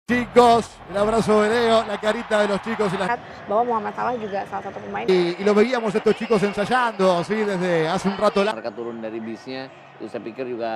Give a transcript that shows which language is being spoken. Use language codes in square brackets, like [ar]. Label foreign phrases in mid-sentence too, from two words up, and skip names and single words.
[es] Chicos, el abrazo de Leo, la carita de los chicos [id] bahwa Muhammad Salah juga salah satu pemain. [es] y lo veíamos estos chicos ensayando, ¿sí? Desde hace un rato. [id] Mereka turun dari bisnya, itu saya pikir juga.